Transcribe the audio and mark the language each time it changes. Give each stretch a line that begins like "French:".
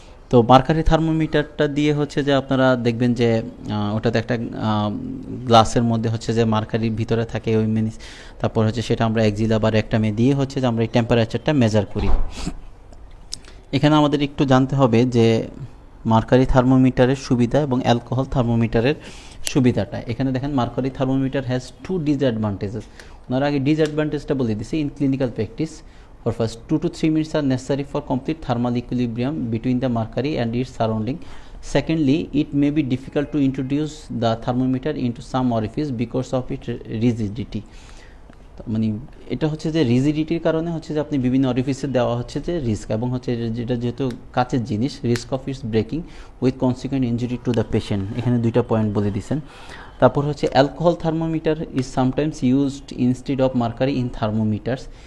Bangla: তো মার্কারি থার্মোমিটারটা দিয়ে হচ্ছে যে আপনারা দেখবেন যে ওটাতে একটা গ্লাসের মধ্যে হচ্ছে যে মার্কারির ভিতরে থাকে ওই মিনিস, তারপর হচ্ছে সেটা আমরা এক্সিলা বা রেক্টামে দিয়ে হচ্ছে যে আমরা এই টেম্পারেচারটা মেজার করি। এখানে আমাদের একটু জানতে হবে যে মার্কারি থার্মোমিটারের সুবিধা এবং অ্যালকোহল থার্মোমিটারের সুবিধাটা। এখানে দেখেন
English: Mercury thermometer has 2 disadvantages.
Bangla: ওনারা আগে ডিসঅ্যাডভান্টেজটা বলে দিছে।
English: In clinical practice for first 2 to 3 minutes are necessary for complete thermal equilibrium between the mercury and its surrounding. Secondly, it may be difficult to introduce the thermometer into some orifice because of its rigidity.
Bangla: মানে এটা হচ্ছে যে রিজিডিটির কারণে হচ্ছে যে আপনি বিভিন্ন অরিফিসে দেওয়া হচ্ছে যে রিস্ক, এবং হচ্ছে যেটা যেহেতু কাচের জিনিস,
English: Risk of its breaking with consequent injury to the patient.
Bangla: এখানে দুইটা পয়েন্ট বলে দিয়েছেন। তারপর হচ্ছে
English: Alcohol thermometer is sometimes used instead of mercury in thermometers.